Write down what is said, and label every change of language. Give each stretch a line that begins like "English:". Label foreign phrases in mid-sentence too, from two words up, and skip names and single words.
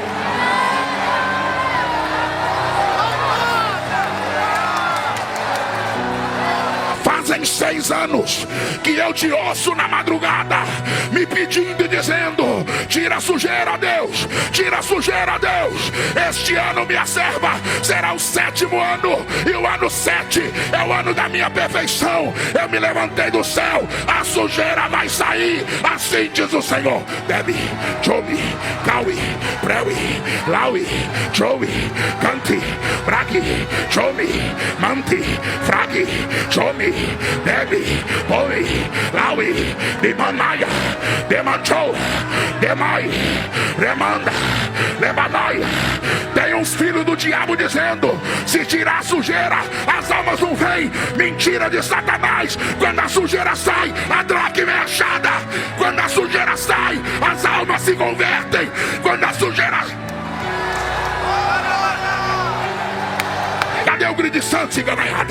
Portuguese: Fazem 6 anos que eu te ouço na madrugada, me pedindo e dizendo: tira a sujeira, Deus, tira a sujeira, Deus. Este ano, minha serva, será o 7º ano, e o ano 7 é o ano da minha perfeição. Eu me levantei do céu, a sujeira vai sair, assim diz o Senhor. Debi, Jobi, Kawi, Prewi, Laui, Joey, Canti, Bragi, Jomi, Manti, Fragi, Jomi, Debi, Boi, Laui, Demanaya, Demanchou, Demai, Remanda, Lebanaia. Tem uns filhos do diabo dizendo: se tirar a sujeira, as almas não vêm. Mentira de Satanás. Quando a sujeira sai, a dracma é achada. Quando a sujeira sai, as almas se convertem. Quando a sujeira... Cadê o grito de santo, ciganaiada?